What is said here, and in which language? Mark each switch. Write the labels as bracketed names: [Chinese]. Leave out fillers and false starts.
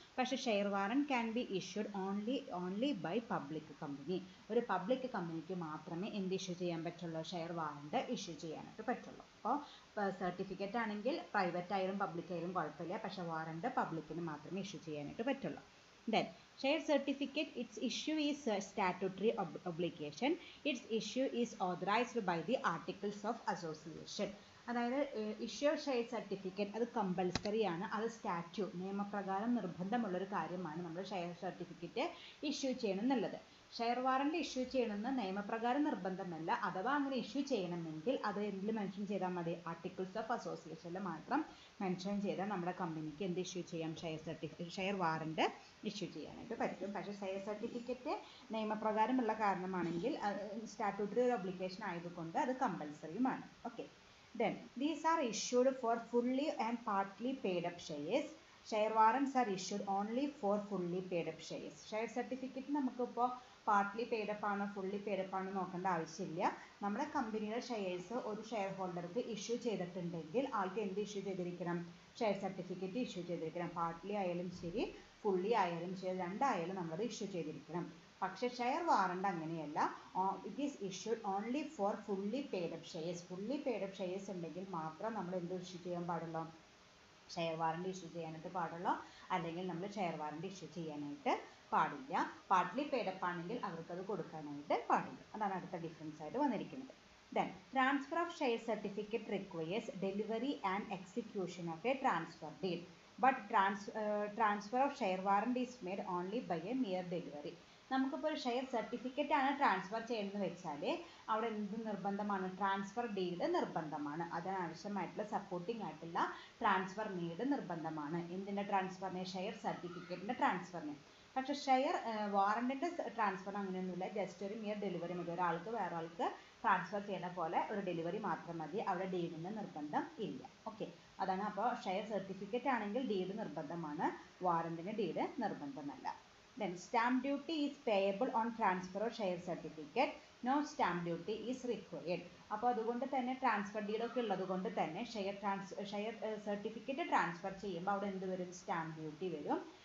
[English] പക്ഷേ share warrant can be issued only by public company. [Malayalam] ഒരു public കമ്പനിക്ക് മാത്രമേ എന്ത് ഇഷ്യൂ ചെയ്യാൻ പറ്റുള്ളൂ, ഷെയർ വാറണ്ട് ഇഷ്യൂ ചെയ്യാനായിട്ട് പറ്റുള്ളൂ. അപ്പോൾ സർട്ടിഫിക്കറ്റ് ആണെങ്കിൽ പ്രൈവറ്റ് ആയാലും പബ്ലിക് ആയാലും കുഴപ്പമില്ല, പക്ഷേ വാറണ്ട് പബ്ലിക്കിന് മാത്രമേ ഇഷ്യൂ ചെയ്യാനായിട്ട് പറ്റുള്ളൂ. [English] Then share certificate, its issue is statutory obligation. Its issue is authorized by the articles of association. [Malayalam] അതായത് ഇഷ്യൂ ഷെയർ സർട്ടിഫിക്കറ്റ് അത് കമ്പൽസറി ആണ്, അത് നിയമപ്രകാരം നിർബന്ധമുള്ളൊരു കാര്യമാണ് നമ്മൾ ഷെയർ സർട്ടിഫിക്കറ്റ് ഇഷ്യൂ ചെയ്യണം എന്നുള്ളത്. ഷെയർ വാറണ്ട് ഇഷ്യൂ ചെയ്യണമെന്ന് നിയമപ്രകാരം നിർബന്ധമല്ല. അഥവാ അങ്ങനെ ഇഷ്യൂ ചെയ്യണമെങ്കിൽ അത് എന്തിൽ മെൻഷൻ ചെയ്താൽ മതി, ആർട്ടിക്കിൾസ് ഓഫ് അസോസിയേഷനിൽ മാത്രം മെൻഷൻ ചെയ്താൽ നമ്മുടെ കമ്പനിക്ക് എന്ത് ഇഷ്യൂ ചെയ്യാം, ഷെയർ വാറണ്ട് ഇഷ്യൂ ചെയ്യാനായിട്ട് പറ്റും. പക്ഷേ ഷെയർ സർട്ടിഫിക്കറ്റ് നിയമപ്രകാരമുള്ള കാരണമാണെങ്കിൽ സ്റ്റാറ്റ്യൂട്ടറി ഒബ്ലിഗേഷൻ ആയതുകൊണ്ട് അത് കമ്പൽസറിയുമാണ്. Okay. [English] Then these are issued for fully and partly paid up shares. Share warrants are issued only for fully paid up shares. [Malayalam] Share certificate നമുക്കിപ്പോൾ partly paid up ആണോ fully paid up ആണോ നോക്കേണ്ട ആവശ്യമില്ല. നമ്മുടെ കമ്പനിയുടെ shares ഒരു share ഹോൾഡർക്ക് issue ചെയ്തിട്ടുണ്ടെങ്കിൽ ആൾക്ക് എന്ത് ഇഷ്യൂ ചെയ്തിരിക്കണം, ഷെയർ സർട്ടിഫിക്കറ്റ് ഇഷ്യൂ ചെയ്തിരിക്കണം. പാർട്ട്ലി ആയാലും ശരി ഫുള്ളി ആയാലും ശരി രണ്ടായാലും നമ്മളത് ഇഷ്യൂ ചെയ്തിരിക്കണം. പക്ഷേ ഷെയർ വാറണ്ട് അങ്ങനെയല്ല. [English] It is issued only for fully paid up shares. [Malayalam] Fully paid up shares ഉണ്ടെങ്കിൽ മാത്രം നമ്മൾ എന്ത് ഇഷ്യൂ ചെയ്യാൻ പാടുള്ളൂ, ഷെയർ വാറണ്ട് ഇഷ്യൂ ചെയ്യാനായിട്ട് പാടുള്ളൂ. അല്ലെങ്കിൽ നമ്മൾ ഷെയർ വാറണ്ട് ഇഷ്യൂ ചെയ്യാനായിട്ട് പാടില്ല. പാർട്ട്ലി പെയ്ഡ് അപ്പ് ആണെങ്കിൽ അവർക്കത് കൊടുക്കാനായിട്ട് പാടില്ല. അതാണ് അടുത്ത ഡിഫറൻസ് ആയിട്ട് വന്നിരിക്കുന്നത്. [English] Then transfer of share certificate requires delivery and execution of a transfer deed, but transfer of share warrant is made only by a mere delivery. [Malayalam] നമുക്കിപ്പോൾ ഒരു ഷെയർ സർട്ടിഫിക്കറ്റ് ആണ് ട്രാൻസ്ഫർ ചെയ്യുന്നത് വെച്ചാൽ അവിടെ എന്ത് നിർബന്ധമാണ്, ട്രാൻസ്ഫർ ഡീഡ് നിർബന്ധമാണ്. അതിനാവശ്യമായിട്ടുള്ള സപ്പോർട്ടിംഗ് ആയിട്ടുള്ള ട്രാൻസ്ഫർ ഡീഡ് നിർബന്ധമാണ്. എന്തിൻ്റെ ട്രാൻസ്ഫറിന്, ഷെയർ സർട്ടിഫിക്കറ്റിൻ്റെ ട്രാൻസ്ഫറിന്. പക്ഷേ ഷെയർ വാറണ്ടിൻ്റെ ട്രാൻസ്ഫർ അങ്ങനെയൊന്നുമില്ല. ജസ്റ്റ് ഒരു മിയർ ഡെലിവറി മതി. ഒരാൾക്ക് വേറെ ആൾക്ക് ട്രാൻസ്ഫർ ചെയ്യുന്ന പോലെ ഒരു ഡെലിവറി മാത്രം മതി. അവിടെ ഡീഡിൻ്റെ നിർബന്ധം ഇല്ല. ഓക്കെ, അതാണ്. അപ്പോൾ ഷെയർ സർട്ടിഫിക്കറ്റ് ആണെങ്കിൽ ഡീഡ് നിർബന്ധമാണ്, വാറണ്ടിന് deed നിർബന്ധമല്ല. [English] Then stamp duty is payable on transfer of share certificate. No stamp duty is required. [Malayalam] അപ്പോൾ അതുകൊണ്ട് തന്നെ ട്രാൻസ്ഫർ ഡീഡൊക്കെ ഉള്ളത് കൊണ്ട് തന്നെ ഷെയർ സർട്ടിഫിക്കറ്റ് ട്രാൻസ്ഫർ ചെയ്യുമ്പോൾ അവിടെ എന്ത് വരും, സ്റ്റാമ്പ് ഡ്യൂട്ടി വരും.